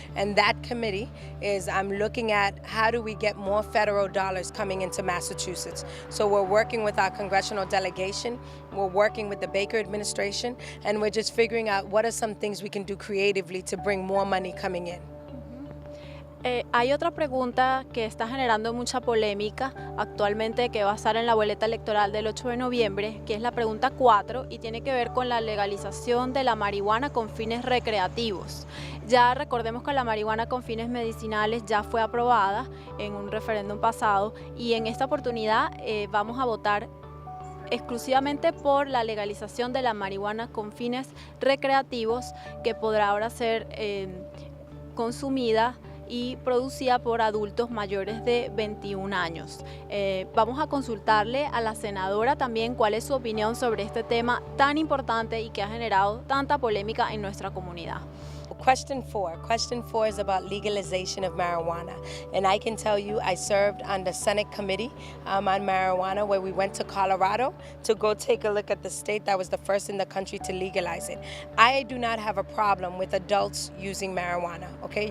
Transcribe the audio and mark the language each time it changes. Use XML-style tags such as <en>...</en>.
<en>And that committee is, I'm looking at how do we get more federal dollars coming into Massachusetts. So we're working with our congressional delegation, we're working with the Baker administration, and we're just figuring out what are some things we can do creatively to bring more money coming in.</en> <es>Hay otra pregunta que está generando mucha polémica actualmente que va a estar en la boleta electoral del 8 de noviembre, que es la pregunta 4 y tiene que ver con la legalización de la marihuana con fines recreativos. Ya recordemos que la marihuana con fines medicinales ya fue aprobada en un referéndum pasado y en esta oportunidad vamos a votar exclusivamente por la legalización de la marihuana con fines recreativos, que podrá ahora ser consumida y producida por adultos mayores de 21 años. Vamos a consultarle a la senadora también cuál es su opinión sobre este tema tan importante y que ha generado tanta polémica en nuestra comunidad.</es> <en>Question 4 is about legalization of marijuana. And I can tell you, I served on the Senate Committee on marijuana, where we went to Colorado to go take a look at the state that was the first in the country to legalize it. I do not have a problem with adults using marijuana, okay?</en>